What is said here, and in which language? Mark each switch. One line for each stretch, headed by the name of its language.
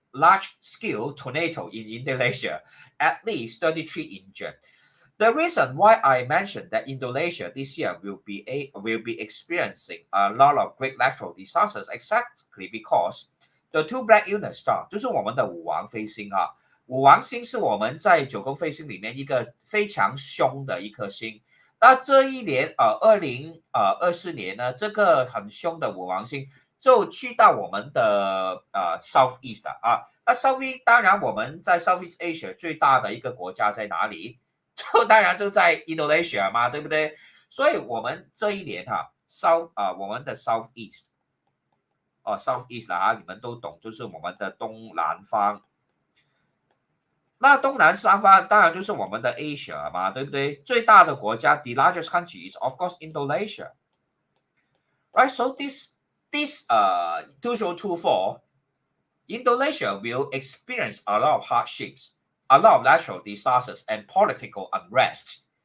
English: large-scale tornado in Indonesia, at least 33 injured. The reason why I mentioned that Indonesia this year will be experiencing a lot of great natural disasters exactly because the two black lunar star
Chinese: 就是我们的五王飞星啊。五王星是我们在九宫飞星里面一个非常凶的一颗星。那这一年2024年呢，这个很凶的五王星就去到我们的Southeast 啊。那 Southeast 当然我们在 Southeast Asia 最大的一个国家在哪里？就当然就在 Indonesia 嘛，对不对？所以我们这一年我们的 Southeast Southeast 啦，你们都懂，就是我们的东南方。那东南三方当然就是我们的 Asia 嘛，对不对？最大的国家
English: ，the largest country is of course Indonesia, right? So this 2024, Indonesia will experience a lot of hardships, a lot of natural disasters, and political unrest.